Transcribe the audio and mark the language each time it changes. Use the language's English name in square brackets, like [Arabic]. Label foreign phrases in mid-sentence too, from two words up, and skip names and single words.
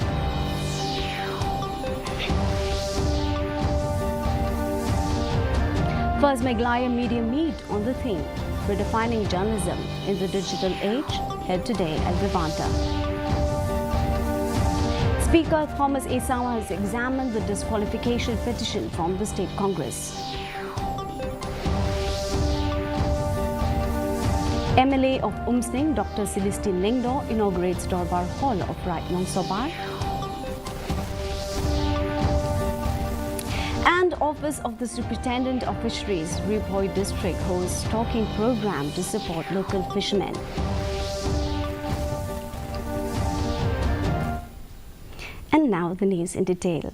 [English] First Meghalaya Media Meet on the theme Redefining Journalism in the Digital Age, held today at Vivanta. Speaker Thomas Esama has examined the disqualification petition from the State Congress. MLA of Umsning, Dr. Celestine Lingdo, inaugurates Dorbar Hall of Ratnong Sobar. And Office of the Superintendent of Fisheries, Ripoy District hosts stocking program to support local fishermen. And now the news in detail.